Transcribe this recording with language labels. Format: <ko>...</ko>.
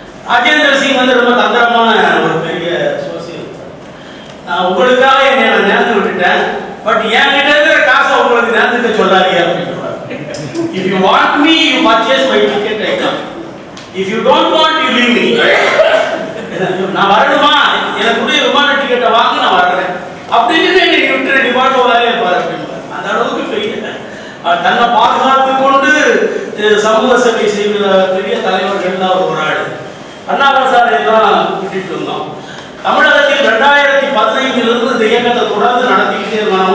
<ta>ராஜேந்திர சிங் வந்து ரொம்ப தந்திரமான ஒரு பெரிய சோசியல். நான் உங்களுக்காக என்னை நான் நேர்ந்து விட்டுட்டேன், பட் என்கிட்ட இருக்கிற காசை உங்களுக்கு நேர்ந்துக்க சொல்லாதீங்க அப்படின்னு.</ta> <en>If you want me, you purchase my ticket, I come. If you don't want, you leave me.</en> <ta>நான் வரணுமா, எனக்குரிய விமான டிக்கெட்டை வாங்க, நான் வர்றேன் அப்படின்னு என்னை விட்டு டிபார்ட்மெண்ட்லாவே இருப்பார் அப்படின்னு. அந்த அளவுக்கு பெரிய தன்னை பாதுகாத்து கொண்டு சமூக சேவை செய்கிற பெரிய தலைவர்கள் தான் ஒரு ஆள். அண்ணாமசாரையெல்லாம் கூட்டிட்டு வந்தோம். தமிழகத்தில் 2015 இந்த இயக்கத்தை தொடர்ந்து நடத்திக்கிட்டே இருக்காங்க.</ta>